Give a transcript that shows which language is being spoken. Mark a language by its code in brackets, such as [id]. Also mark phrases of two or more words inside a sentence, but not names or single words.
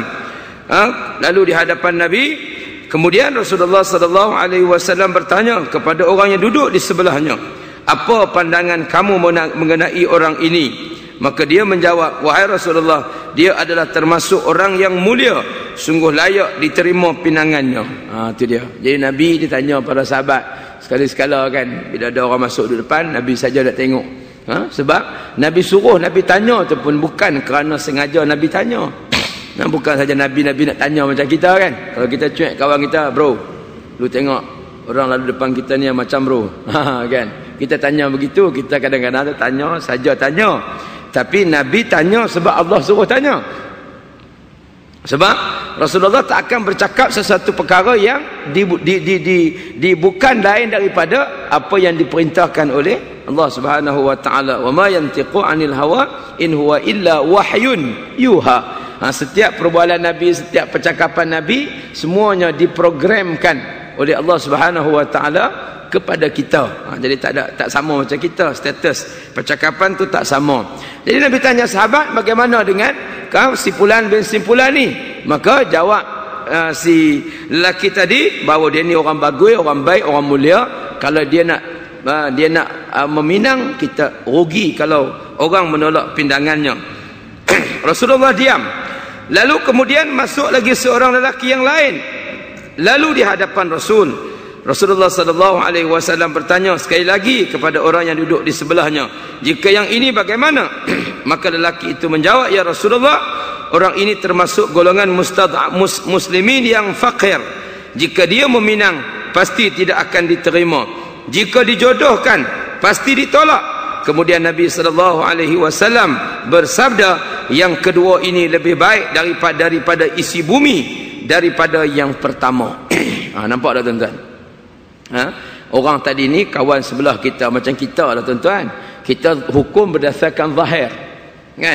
[ms] Lalu di hadapan Nabi, kemudian Rasulullah [ar] صلى الله عليه وسلم [ms] bertanya kepada orang yang duduk di sebelahnya, "Apa pandangan kamu mengenai orang ini?" Maka dia menjawab, "Wahai Rasulullah, dia adalah termasuk orang yang mulia, sungguh layak diterima pinangannya." Itu dia. Jadi Nabi ditanya para sahabat sekali-sekala, kan, bila ada orang masuk di depan, Nabi saja nak tengok. Sebab Nabi suruh, Nabi tanya tu pun bukan kerana sengaja Nabi tanya. Bukan saja Nabi nak tanya macam kita, kan. Kalau kita cuek kawan kita, "Bro, lu tengok orang lalu depan kita ni yang macam bro." Kan. Kita tanya begitu, kita kadang-kadang tanya saja tanya. Tapi Nabi tanya sebab Allah suruh tanya. Sebab Rasulullah tak akan bercakap sesuatu perkara yang bukan lain daripada apa yang diperintahkan oleh Allah [ar] سبحانه وتعالى. وما ينطق عن الهوى إن هو إلا وحي يوحى. [ms] Setiap perbualan Nabi, setiap percakapan Nabi, semuanya diprogramkan oleh Allah [ar] سبحانه وتعالى [ms] kepada kita. Jadi tak sama macam kita, status percakapan tu tak sama. Jadi Nabi tanya sahabat, bagaimana dengan simpulan bin simpulan ni? Maka jawab si lelaki tadi bahawa dia ni orang bagus, orang baik, orang mulia. Kalau dia nak meminang, kita rugi kalau orang menolak pindangannya. Rasulullah diam. Lalu kemudian masuk lagi seorang lelaki yang lain. Lalu di hadapan Rasulullah [ar] صلى الله عليه وسلم [ms] bertanya sekali lagi kepada orang yang duduk di sebelahnya, "Jika yang ini bagaimana?" Maka lelaki itu menjawab, "Ya Rasulullah, orang ini termasuk golongan muslimin yang fakir. Jika dia meminang, pasti tidak akan diterima. Jika dijodohkan, pasti ditolak." Kemudian Nabi [ar] صلى الله عليه وسلم [ms] bersabda, "Yang kedua ini lebih baik daripada isi bumi, daripada yang pertama." Nampak tak tuan-tuan? Orang tadi ni kawan sebelah kita macam kita lah tuan-tuan. Kita hukum berdasarkan zahir, kan?